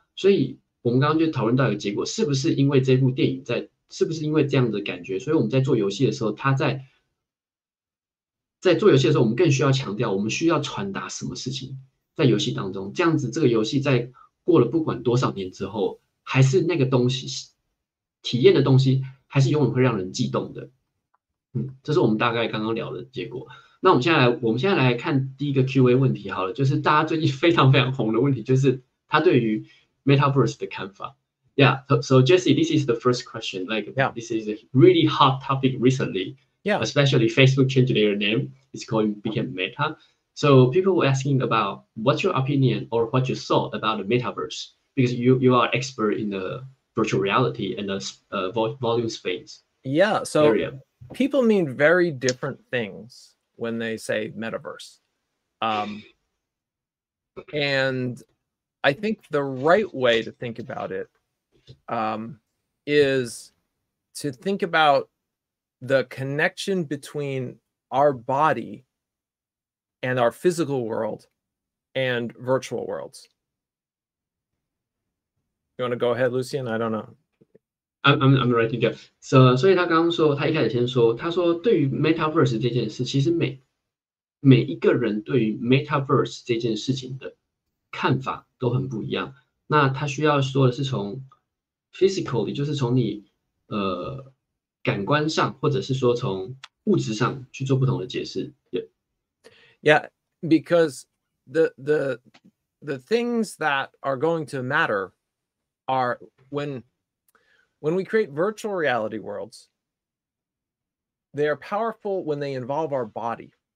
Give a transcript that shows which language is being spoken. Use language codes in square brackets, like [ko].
[zh] 所以我们刚刚就讨论到一个结果，是不是因为这部电影是不是因为这样的感觉，所以我们在做游戏的时候，在做游戏的时候，我们更需要强调我们需要传达什么事情在游戏当中，这样子这个游戏在过了不管多少年之后，还是那个东西体验的东西，还是永远会让人悸动的。这是我们大概刚刚聊的结果。那我们现在来看第一个 Q&A 问题好了，就是大家最近非常非常红的问题，就是他对于 Metaverse 的看法。 [en] Yeah, so Jesse, this is the first question. This is a really hot topic recently. Especially Facebook changed their name. It's became Meta. So people were asking about what's your opinion or what you thought about the Metaverse, because you are expert in the virtual reality and the volume space. Yeah, so area. People mean very different things when they say metaverse. And I think the right way to think about it is to think about the connection between our body and our physical world and virtual worlds. You want to go ahead, Lucien? I don't know. I'm writing down. [zh] So 所以他刚刚说，他一开始先说，他说对于 Metaverse 这件事，其实每一个人对于 Metaverse 这件事情的看法都很不一样。那他需要说的是从 physically， 就是从你感官上，或者是说从物质上去做不同的解释。 [en] Yeah, because the things that are going to matter are when we create virtual reality worlds, they are powerful when they involve our body.